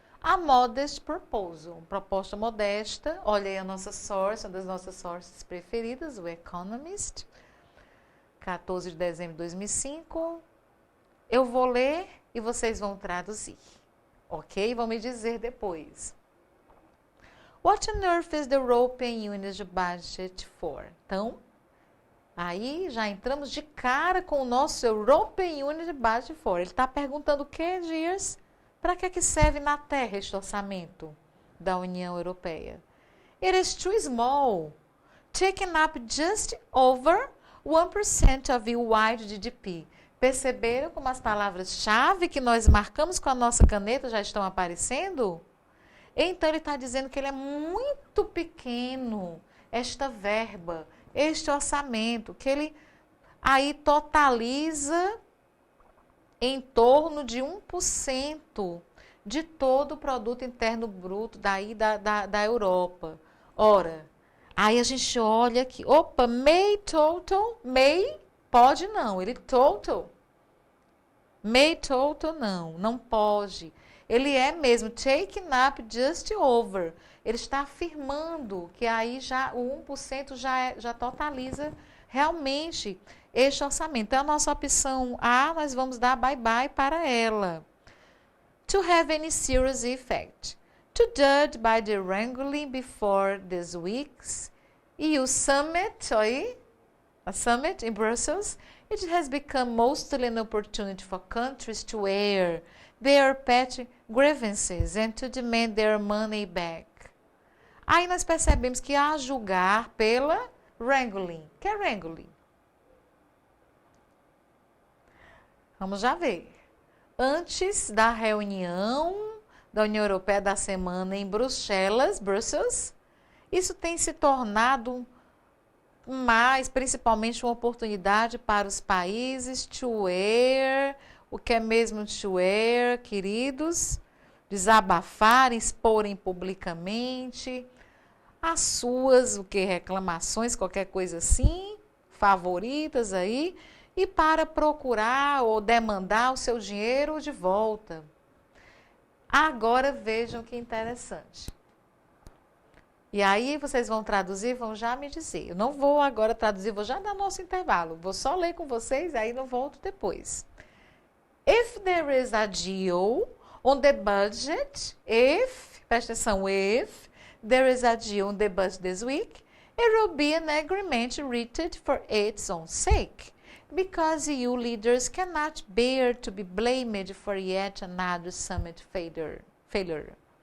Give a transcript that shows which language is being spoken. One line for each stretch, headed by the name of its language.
English: A modest proposal,
Portuguese: proposta modesta. Olha aí a nossa source, uma das nossas sources preferidas, o Economist, 14 de dezembro de 2005. Eu vou ler e vocês vão traduzir, ok? Vão me dizer depois.
English: What on earth is the European Union's budget for?
Portuguese: Então, aí já entramos de cara com o nosso
English: European Union's budget for.
Portuguese: Ele está perguntando o que, Dias? Para que serve na Terra este orçamento da União Europeia?
English: It is too small, taking up just over 1% of the wide GDP.
Portuguese: Perceberam como as palavras-chave que nós marcamos com a nossa caneta já estão aparecendo? Então, ele está dizendo que ele é muito pequeno, esta verba, este orçamento, que ele aí totaliza em torno de 1% de todo o produto interno bruto daí da Europa. Ora, aí a gente olha aqui, opa,
English: may total,
Portuguese: may pode não, ele total.
English: May total
Portuguese: não pode. Ele é mesmo
English: taking up just over.
Portuguese: Ele está afirmando que aí já o 1% já totaliza realmente este orçamento. Então, a nossa opção A, nós vamos dar bye-bye para ela.
English: To have any serious effect. To judge by the wrangling before this week's EU summit, a summit in Brussels, it has become mostly an opportunity for countries to air their petty grievances and to demand their money back.
Portuguese: Aí nós percebemos que a julgar pela wrangling. O que é wrangling? Vamos já ver. Antes da reunião da União Europeia da semana em Bruxelas, isso tem se tornado mas principalmente uma oportunidade para os países to air, o que é mesmo to air, queridos? Desabafarem, exporem publicamente as suas, reclamações, qualquer coisa assim, favoritas aí, e para procurar ou demandar o seu dinheiro de volta. Agora vejam que interessante. E aí vocês vão traduzir, vão já me dizer. Eu não vou agora traduzir, vou já dar nosso intervalo. Vou só ler com vocês, aí não volto depois.
English: If there is a deal on the budget,
Portuguese: presta atenção,
English: if there is a deal on the budget this week, it will be an agreement written for its own sake, because you leaders cannot bear to be blamed for yet another summit failure.